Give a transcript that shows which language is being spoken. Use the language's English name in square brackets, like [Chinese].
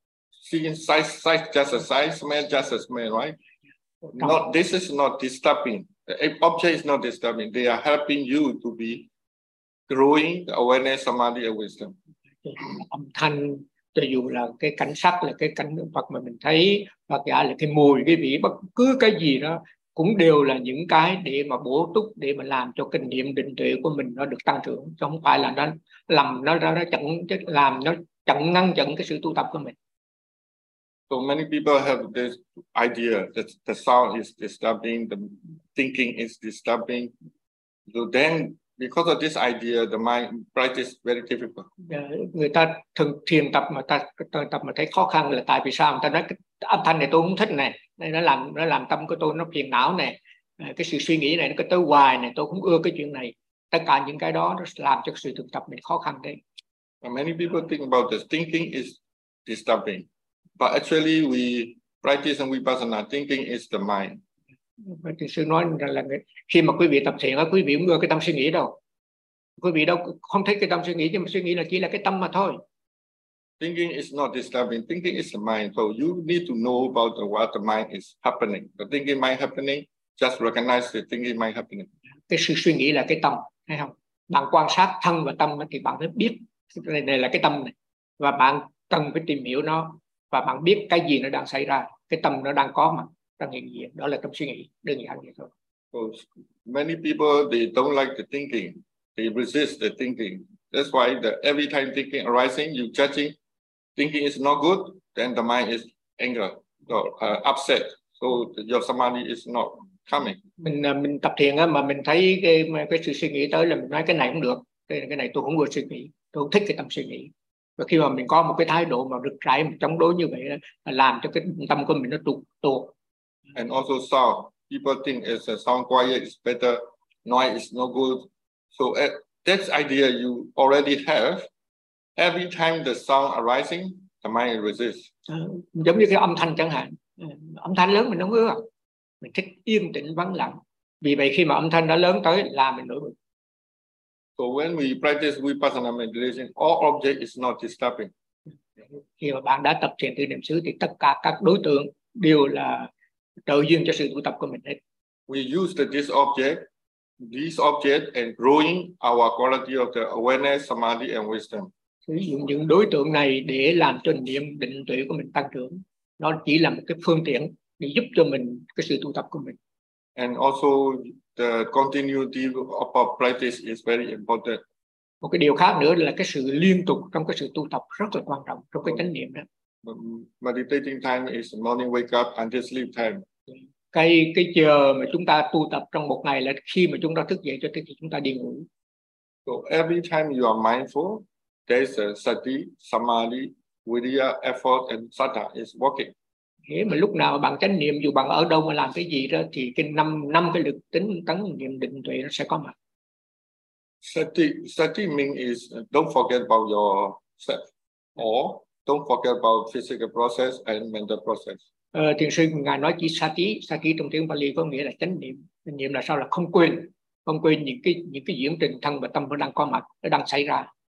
[English] Seeing sight just a sight, smell just a smell, right? Not, this is not disturbing. The object is not disturbing. They are helping you to be growing the awareness, samadhi, and wisdom. [Vietnamese] Âm thanh, cho dù là cái cảnh sắc, là cái cảnh vật mà mình thấy, hoặc giả là cái mùi, cái vị, bất cứ cái gì đó cũng đều là những cái để mà bổ túc, để mà làm cho kinh nghiệm định tuệ của mình nó được tăng trưởng, chứ không phải là nó làm nó chặn cái sự tu tập của mình. [English] So many people have this idea that the sound is disturbing, the thinking is disturbing. So then because of this idea, the mind practice very difficult. [Vietnamese] Người ta thường thiền tập mà ta thấy khó khăn là tại vì sao? Người ta nói âm thanh này tôi không thích này, nó làm tâm của tôi nó phiền não này, cái sự suy nghĩ này nó cứ tới hoài này, tôi không ưa cái chuyện này. Tất cả những cái đó nó làm cho sự thực tập mình khó khăn đấy. [English] And many people think about this thinking is disturbing, but actually we practice and we vipassana, thinking is the mind. [Vietnamese] Thì sư nói rằng là khi mà quý vị tập thiền á, quý vị không ưa cái tâm suy nghĩ đâu. Quý vị đâu không thấy cái tâm suy nghĩ, nhưng mà suy nghĩ là chỉ là cái tâm mà thôi. [English] Thinking is not disturbing. Thinking is the mind. So you need to know about what the mind is happening. The thinking mind happening, just recognize the thinking mind happening. [Vietnamese] Cái sự suy nghĩ là cái tâm, thấy không? Bạn quan sát thân và tâm thì bạn mới biết này, này là cái tâm này. Và bạn cần phải tìm hiểu nó. Và bạn biết cái gì nó đang xảy ra. Cái tâm nó đang có mà. Đang hiện diện. Đó là tâm suy nghĩ. Đơn giản vậy thôi. [English] So many people, they don't like the thinking. They resist the thinking. That's why the every time thinking arising, you judging. Thinking is not good, then the mind is anger, upset. So your samadhi is not coming. [Vietnamese] Mình tập thiền á, mà mình thấy cái sự suy nghĩ tới là mình nói cái này cũng được, cái này tôi không vừa suy nghĩ, tôi không thích cái tâm suy nghĩ. Và khi mà mình có một cái thái độ mà rực rãi, chống đối như vậy, là làm cho cái tâm của mình nó tụt tuột. [English] And also sound. People think it's sound quiet is better, noise is not good. So that idea you already have. Every time the sound arising, the mind resists. [Vietnamese] Giống như cái âm thanh chẳng hạn, âm thanh lớn mình không ưa, mình thích yên tĩnh vắng lặng. Vì vậy khi mà âm thanh đã lớn tới là mình nổi bực. [English] So when we practice vipassana meditation, all object is not disturbing. [Vietnamese] Khi mà bạn đã tập thiền tư niệm xứ thì tất cả các đối tượng đều là trợ duyên cho sự tu tập của mình hết. [English] We use this object. These objects and growing our quality of the awareness, samadhi and wisdom. [Vietnamese] Sử dụng những đối tượng này để làm cho niệm định tuệ của mình tăng trưởng. Nó chỉ là một cái phương tiện để giúp cho mình cái sự tu tập của mình. [English] And also the continuity of our practice is very important. [Vietnamese] Một cái điều khác nữa là cái sự liên tục trong cái sự tu tập rất là quan trọng trong cái chánh niệm đó. [English] Meditating time is morning wake up and sleep time. [Vietnamese] Cái giờ mà chúng ta tu tập trong một ngày là khi mà chúng ta thức dậy cho tới khi chúng ta đi ngủ. [English] So every time you are mindful, there is a sati, samadhi, vidya, effort and sata is working. [Vietnamese] Thế mà lúc nào bạn chánh niệm dù bạn ở đâu mà làm cái gì đó thì cái năm cái lực tính tấn niệm định tuệ nó sẽ có mặt. [English] Sati means is don't forget about yourself or don't forget about physical process and mental process. [Vietnamese] Thiền sư ngài nói chỉ sati, sati trong tiếng Pali có nghĩa là chánh niệm. Niệm là sao? Là không quên những cái diễn trình thân và tâm nó đang có mặt, nó đang xảy ra.